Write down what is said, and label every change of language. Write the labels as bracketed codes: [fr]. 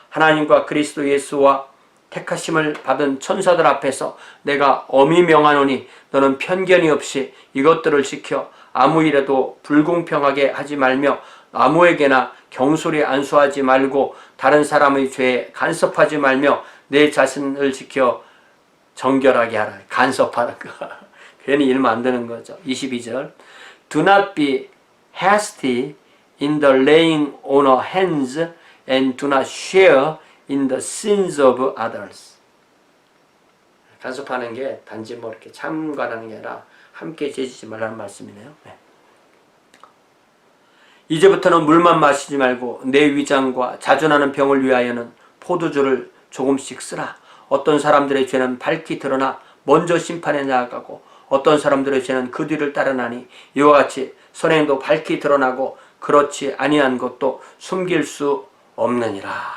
[ko] 하나님과 그리스도 예수와 택하심을 받은 천사들 앞에서 내가 엄히 명하노니 너는 편견이 없이 이것들을 지켜 아무 일에도 불공평하게 하지 말며 아무에게나 경솔히 안수하지 말고 다른 사람의 죄에 간섭하지 말며 내 자신을 지켜 정결하게 하라. 간섭하는 거. 괜히 일 만드는 거죠. 22절. [en] Do not be hasty in the laying on of hands and do not share in the sins of others. [ko] 간섭하는 게 단지 뭐 이렇게 참관하는 게 아니라 함께 죄지지 말라는 말씀이네요. 네. 이제부터는 물만 마시지 말고 내 위장과 자존하는 병을 위하여는 포도주를 조금씩 쓰라. 어떤 사람들의 죄는 밝히 드러나 먼저 심판에 나아가고 어떤 사람들의 죄는 그 뒤를 따르나니 이와 같이 선행도 밝히 드러나고 그렇지 아니한 것도 숨길 수 없느니라.